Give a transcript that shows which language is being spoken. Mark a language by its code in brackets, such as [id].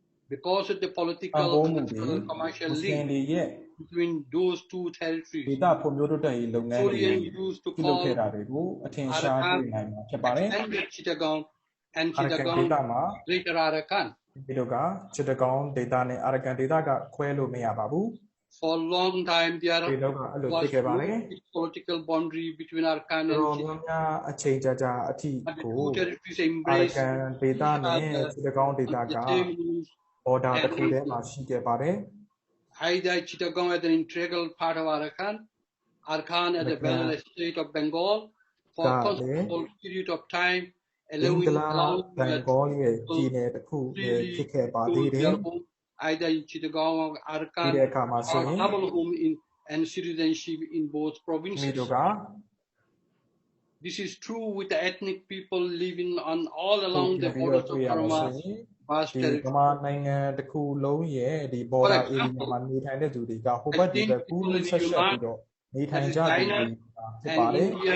[en] Because of the political and commercial link between those two territories, Korean used to call Arakan extended Chittagong and Chittagong Greater Arakan. [my] ဒီတော့က Chittagong ဒေသနဲ့ Arakan ဒေသကခွဲလို့မရပါဘူး [en] For a long time there was no political boundary between Arakan and Chittagong. [my] အချိန်ကြာအထိကို Arakan ဒေသနဲ့ Chittagong ဒေသက border တစ်ခုတည်းမှာရှိခဲ့ပါတယ် [en] Either Chittagong as an integral part of Arakan, Arakan as a federal state of Bengal for a considerable period of time. [my] Bengal ရဲ့ပြည်နယ်တစ်ခုဖြစ်ခဲ့ပါသေးတယ် [en] Either in Chittagong or Arakan or double home and citizenship in both provinces. This is true with the ethnic people living on all along the borders of Burma's vast territory. [my] နိုင်ငံတစ်ခုလုံးရဲ့ဒီ border area မှာနေထိုင်တဲ့သူတွေကဟိုဘက်ဒီဘက်ကူးလို့ဆက်ဆက်ပြီးတော့နေထိုင်ကြတယ်ဖြစ်ပါတယ်